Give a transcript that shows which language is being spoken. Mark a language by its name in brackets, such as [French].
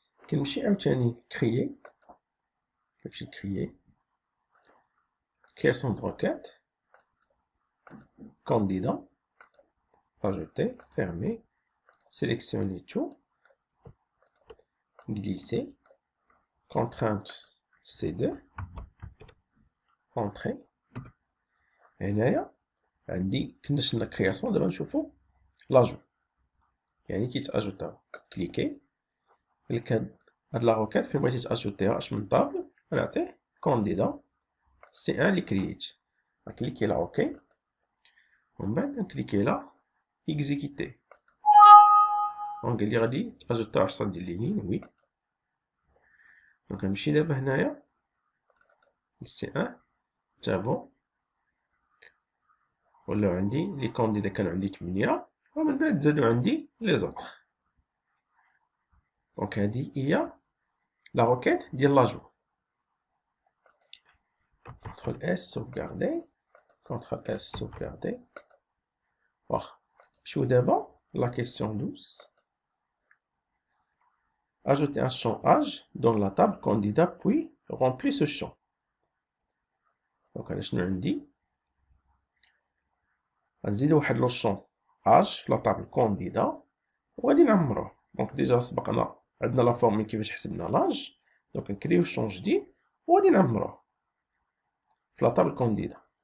[Arabic] كنمشي عاوتاني كريي كنمشي كريي [French] création de requête candidat ajouter fermer sélectionner tout glisser, contrainte C2, entrée. [Arabic] هنايا عندي كنا شفنا كرياسيون، دابا نشوفو لاجو، يعني كيتاجوتاو. كليكي هاد لا روكيت فين بغيتي تاجوتيها اش من طابل، غنعطيه كونديدا C1 اللي كرييت. غنكليكي لا اوكي، ومن بعد نكليكي لا اكزيكيتي. دونك قال لي غادي تاجوتاو 10 ديال لي لين، وي. دونك غنمشي دابا هنايا C1 تابو، ولاو عندي لي كونديدا كانوا عندي 8، ومن بعد زادو عندي لي زوطخ. دونك هادي هي لا روكيت ديال لاجو. [French] CTRL S sauvegarder، CTRL S sauvegarder. [Arabic] واخا نمشيو دابا [French] la question 12. Ajouter un champ âge dans la table candidat puis remplir ce champ. [Arabic] دونك انا شنو عندي؟ غنزيدو واحد لو شون âge في لا طابل كونديدا وغادي نعمروه. دونك ديجا سبقنا عندنا لا فورمول كيفاش حسبنا لاج. دونك نكريو شون جديد وغادي نعمروه في لا طابل كونديدا.